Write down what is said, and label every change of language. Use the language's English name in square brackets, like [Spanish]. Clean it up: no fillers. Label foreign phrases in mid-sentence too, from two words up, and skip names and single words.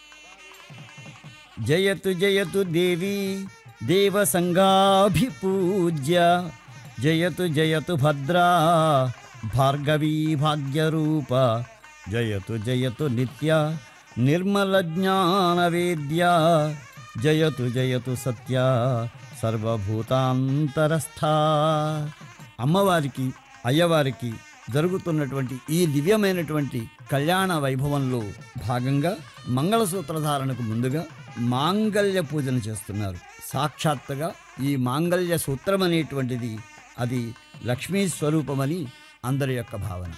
[Sanskrit] जयतु जयतु देवी देवसंगाभिपूज्य जयतु जयतु भद्रा भार्गवी भाग्यरूप जयतु जयतु नित्य निर्मलज्ञानवेद्या जयतु जयतु सत्य సర్వభూతాంతరస్థా. [Telugu] అమ్మవారికి అయ్యవారికి జరుగుతున్నటువంటి ఈ దివ్యమైనటువంటి కళ్యాణ వైభవంలో భాగంగా మంగళసూత్రధారణకు ముందుగా మాంగళ్య పూజను చేస్తున్నారు. సాక్షాత్తుగా ఈ మాంగళ్య సూత్రం అనేటువంటిది అది లక్ష్మీ స్వరూపమని అందరి యొక్క భావన.